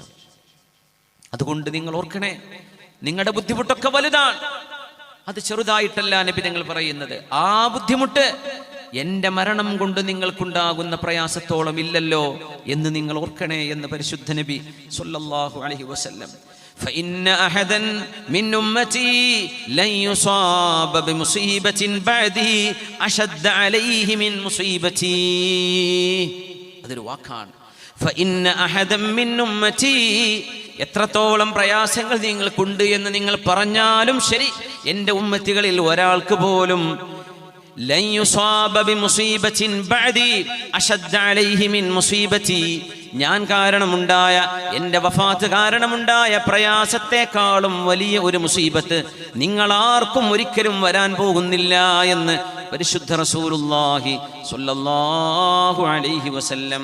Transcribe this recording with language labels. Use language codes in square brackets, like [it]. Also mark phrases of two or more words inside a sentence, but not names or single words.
[ml] അതുകൊണ്ട് നിങ്ങൾ ഓർക്കണേ, നിങ്ങളുടെ ബുദ്ധിമുട്ടൊക്കെ വലുതാണ്, അത് ചെറുതായിട്ടല്ല നബി തങ്ങൾ പറയുന്നത്. ആ ബുദ്ധിമുട്ട് എൻ്റെ മരണം കൊണ്ട് നിങ്ങൾക്കുണ്ടാകുന്ന പ്രയാസത്തോളം ഇല്ലല്ലോ എന്ന് നിങ്ങൾ ഓർക്കണേ എന്ന് പരിശുദ്ധ നബി [ar] صلى الله عليه وسلم. فإن أحدا من أمتي لن يصاب بمصيبة بعدي أشد عليه من مصيبتي. [ml] അതൊരു വാക്കാണ്. [ar] فإن أحدا من أمتي, [ml] എത്രത്തോളം പ്രയാസങ്ങൾ നിങ്ങൾക്കുണ്ട് എന്ന് നിങ്ങൾ പറഞ്ഞാലും ശരി, എൻ്റെ ഉമ്മത്തികളിൽ ഒരാൾക്ക് പോലും [ar] لن يصاب بمصيبة بعدي أشد عليه من مصيبتي, [ml] ഞാൻ കാരണമുണ്ടായ, എൻ്റെ വഫാത്ത് കാരണമുണ്ടായ പ്രയാസത്തെക്കാളും വലിയ ഒരു മുസീബത്ത് നിങ്ങളാർക്കും ഒരിക്കലും വരാൻ പോകുന്നില്ല എന്ന് പരിശുദ്ധ [ar] رسول الله صلى الله عليه وسلم.